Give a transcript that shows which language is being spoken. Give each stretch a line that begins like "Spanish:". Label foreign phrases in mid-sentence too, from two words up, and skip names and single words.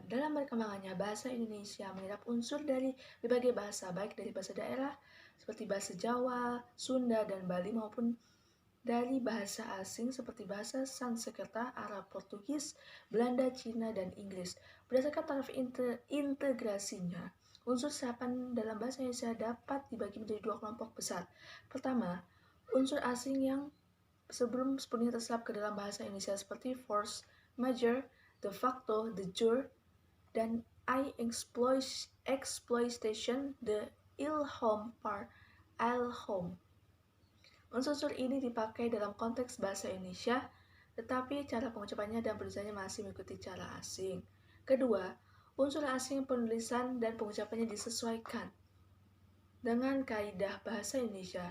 Indonesian: Dalam perkembangannya, bahasa Indonesia menyerap unsur dari berbagai bahasa, baik dari bahasa daerah seperti bahasa Jawa, Sunda, dan Bali maupun dari bahasa asing seperti bahasa Sanskerta, Arab, Portugis, Belanda, Cina, dan Inggris. Berdasarkan taraf integrasinya, unsur serapan dalam bahasa Indonesia dapat dibagi menjadi dua kelompok besar. Pertama, unsur asing yang sebelum sepenuhnya terserap ke dalam bahasa Indonesia seperti
French: force major,
Latin: de facto, de jure,
Indonesian: dan exploitation, de ilhom par ilhom. Unsur-unsur ini dipakai dalam konteks bahasa Indonesia, tetapi cara pengucapannya dan penulisannya masih mengikuti cara asing. Kedua, unsur asing penulisan dan pengucapannya disesuaikan dengan kaidah bahasa Indonesia.